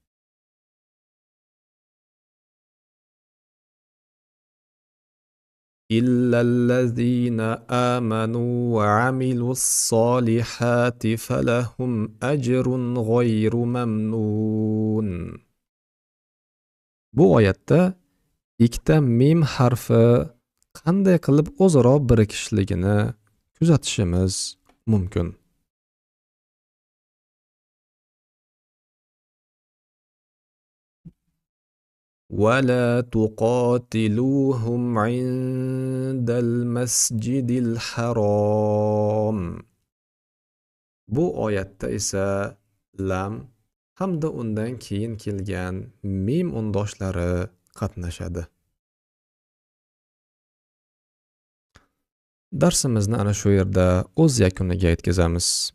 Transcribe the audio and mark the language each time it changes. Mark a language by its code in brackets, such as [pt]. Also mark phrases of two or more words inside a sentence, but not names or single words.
[ar] إلا الذين آمنوا وعملوا الصالحات فلهم أجر غير ممنون. [uz] Bu oyatda ikkita mim harfi qanday qilib o'zaro birikishligini kuzatishimiz mumkin. [ar] ولا تقاتلوهم عند المسجد الحرام. [uz] Bu oyatda esa lam hamda undan keyin kelgan mim undoshlari qatnashadi. Darsimizni ana shu yerda o'z yakuniga yetkazamiz.